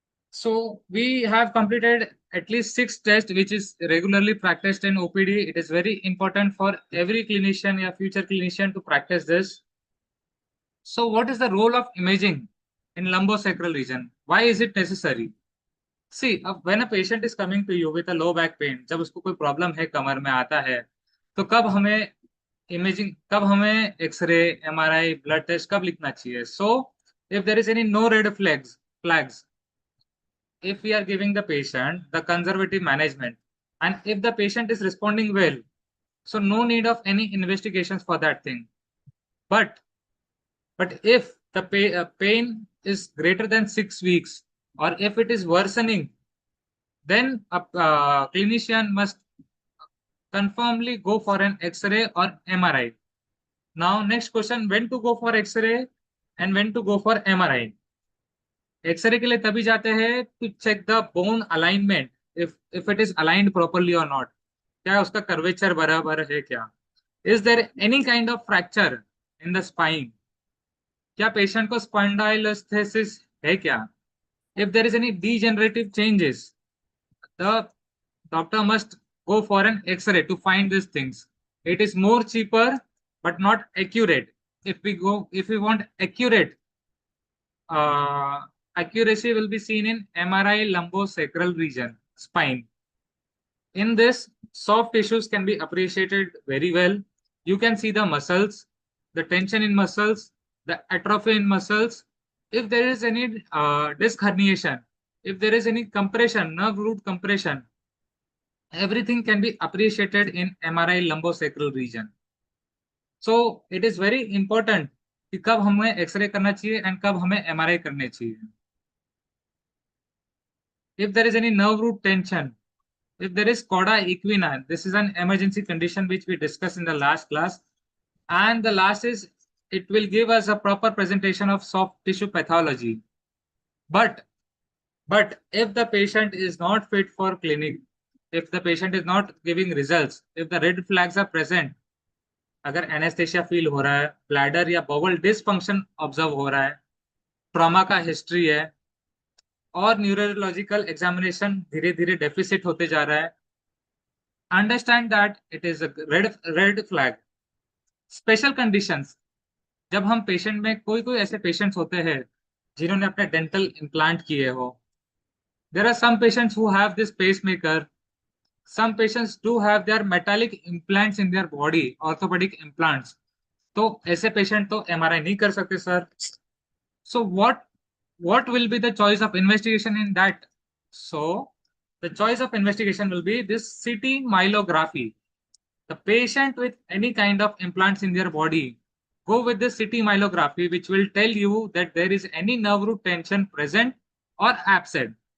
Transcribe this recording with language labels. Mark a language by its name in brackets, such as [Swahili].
[English] So we have completed at least 6 tests which is regularly practiced in OPD. It is very important for every clinician or future clinician to practice this. So what is the role of imaging in lumbosacral region? Why is it necessary? See, when a patient is coming to you with a low back pain, [Hindi] जब उसको कोई problem है कमर में आता है, तो कब हमें इमेजिंग, कब हमें एक्सरे, एमआरआई, ब्लड टेस्ट कब लिखना चाहिए? [English] So if there is any no red flags, if we are giving the patient the conservative management, and if the patient is responding well, so no need of any investigations for that thing. But if the pain is greater than 6 weeks, or if it is worsening, then a clinician must confirmly go for an X-ray or MRI. Now, next question: when to go for X-ray and when to go for MRI? X-ray [Hindi] के लिए तभी जाते हैं [English] to check the bone alignment, if it is aligned properly or not. [Hindi] क्या उसका curvature बराबर है क्या? [English] Is there any kind of fracture in the spine? [Hindi] क्या पेशेंट को स्पॉन्डाइलोस्थेसिस है क्या? [English] If there is any degenerative changes, the doctor must go for an X-ray to find these things. It is more cheaper but not accurate. If we want accurate, uh, accuracy will be seen in MRI lumbosacral region, spine. In this, soft tissues can be appreciated very well. You can see the muscles, the tension in muscles, the atrophy in muscles. If there is any disc herniation, if there is any compression, nerve root compression, everything can be appreciated in MRI lumbosacral region. So it is very important [Hindi] कि कब हमें x ray करना चाहिए and कब हमें MRI करने चाहिए. [English] If there is any nerve root tension, if there is cauda equina, this is an emergency condition which we discussed in the last class. And the last is it will give us a proper presentation of soft tissue pathology. But if the patient is not fit for clinic, if the patient is not giving results, if the red flags are present, [Hindi] अगर anaesthesia feel हो रहा है, bladder या बवल dysfunction observe हो रहा है, trauma का history है, और न्यूरोलॉजिकल एग्जामिनेशन धीरे धीरे डेफिसिट होते जा रहा है, [English] Understand that it is a red flag. [Hindi] Special conditions, जब हम पेशेंट में कोई कोई ऐसे पेशेंट्स होते हैं जिन्होंने अपने डेंटल इम्प्लांट किए हो. [English] There are some patients who have this pacemaker. some patients do have their metallic implants in their body, orthopedic implants. [Hindi] तो ऐसे पेशेंट तो एमआरआई नहीं कर सकते sir. [English] So what will be the choice of investigation in that? So the choice of investigation will be this CT myelography. The patient with any kind of implants in their body, go with this CT myelography, which will tell you that there is any nerve root tension present or absent.